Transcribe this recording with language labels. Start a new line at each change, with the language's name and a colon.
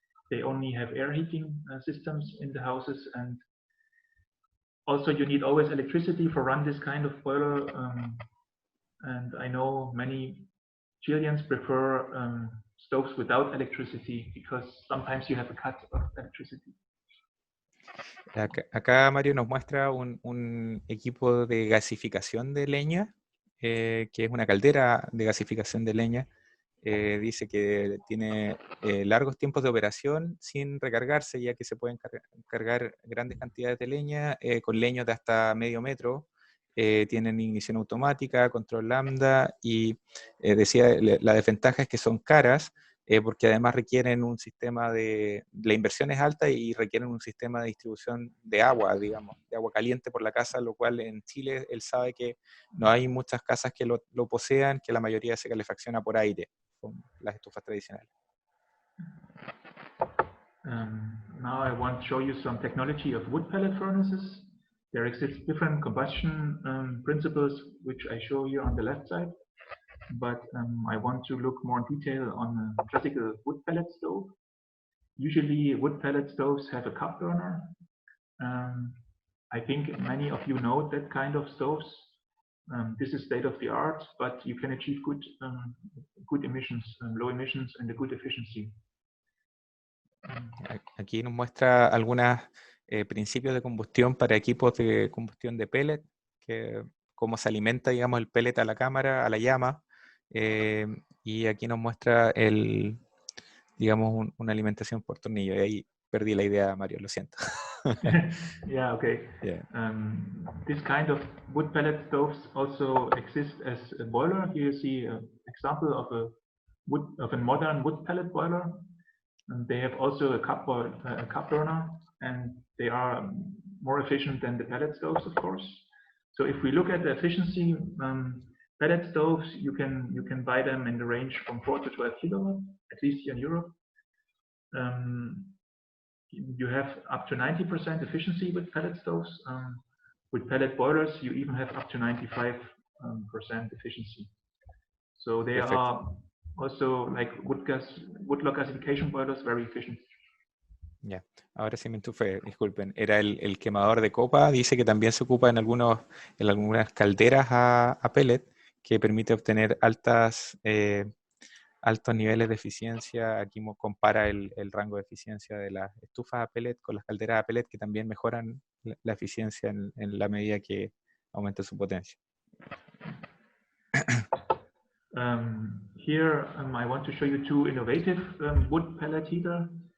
English: They only have air heating systems in the houses, and also, you need always electricity for run this kind of boiler. And I know many Chileans prefer stoves without electricity because sometimes you have a cut of electricity.
Spanish: Acá Mario nos muestra un equipo de gasificación de leña, que es una caldera de gasificación de leña. Dice que tiene largos tiempos de operación sin recargarse, ya que se pueden cargar grandes cantidades de leña con leños de hasta medio metro. Tienen ignición automática, control lambda y decía la desventaja es que son caras, porque además requieren un sistema la inversión es alta y requieren un sistema de distribución de agua, digamos, de agua caliente por la casa, lo cual en Chile él sabe que no hay muchas casas que lo posean, que la mayoría se calefacciona por aire, con las estufas tradicionales.
English: Now I want to show you some technology of wood pellet furnaces. There exist different combustion principles, which I show you on the left side. But I want to look more in detail on a classical wood pellet stove. Usually wood pellet stoves have a cup burner. I think many of you know that kind of stoves. This is state of the art, but you can achieve good emissions, low emissions and a good efficiency.
Spanish: Aquí nos muestra algunos principios de combustión para equipos de combustión de pellet, que cómo se alimenta, digamos, el pellet a la cámara, a la llama. Y aquí nos muestra digamos, una alimentación por tornillo. Y ahí perdí la idea, Mario, lo siento.
English: Yeah, okay. Yeah. This kind of wood pellet stoves also exist as a boiler. Here you see an example of a modern wood pellet boiler. And they have also a cup burner, and they are more efficient than the pellet stoves, of course. So if we look at the efficiency, pellet stoves, you can buy them in the range from 4 to 12 kilowatt, at least here in Europe. You have up to 90% efficiency with pellet stoves. With pellet boilers, you even have up to 95% efficiency. So they are also like wood log gasification boilers, very efficient.
Spanish: Ya, ahora sí me enchufé, disculpen. Era el quemador de copa, dice que también se ocupa en algunas calderas a pellet, que permite obtener altos niveles de eficiencia. Aquí compara el rango de eficiencia de las estufas a pellet con las calderas a pellet, que también mejoran la eficiencia en la medida que aumenta su potencia.
English: Here I want to show you two innovative wood pellet heater.